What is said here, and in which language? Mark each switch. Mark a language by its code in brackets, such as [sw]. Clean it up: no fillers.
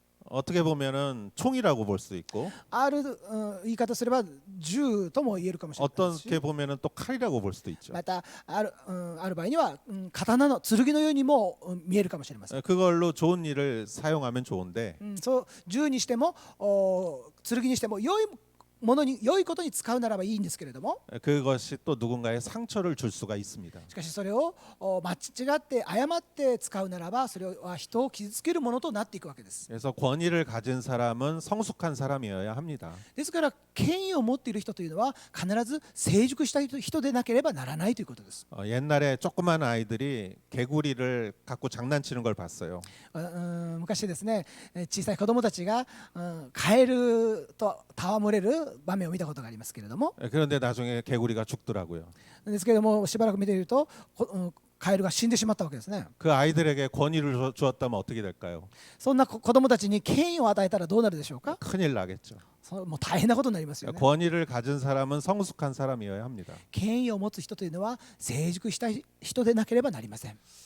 [ko] 어떻게 보면은 총이라고 볼 수도 있고 [ja] ある言い方すれば銃とも言えるかもしれないし、 [ko] 어떻게 보면은 또 칼이라고 볼 수도 있죠. [ja] またある場合には刀の剣のようにも見えるかもしれません。 [ko] 그걸로 좋은 일을 사용하면 좋은데 [ja] そう銃にしても剣にしても良いことに使うならばいいんですけれども、 [ko] 그것이 또 누군가의 상처를 줄 수가 있습니다. [ja] しかしそれを間違って誤って使うならばそれは人を傷つけるものとなっていくわけです。 [ko] 그래서 권위를 가진 사람은 성숙한 사람이어야 합니다. [ja] ですから権威を持っている人というのは必ず成熟した人でなければならないということです。 [ko] 옛날에 조그만 아이들이 개구리를 갖고 장난치는 걸 봤어요. [ja] 昔ですね、小さい子供たちがカエルと戯れる場面を見たことがありますけれども、 [ko] 그런데 나중에 개구리가 죽더라고요. [ja] ですけれどもしばらく見ているとカエルが死んでしまったわけですね。 [ko] 그 아이들에게 권위를 주었다면 어떻게 될까요? [ja] そんな子供たちに権威を与えたらどうなるでしょうか。 [ko] 큰일 나겠죠. [ja] もう大変なことになりますよね。 [ko] 권위를 가진 사람은 성숙한 사람이어야 합니다. [ja] 権威を持つ人というのは成熟した人でなければなりません。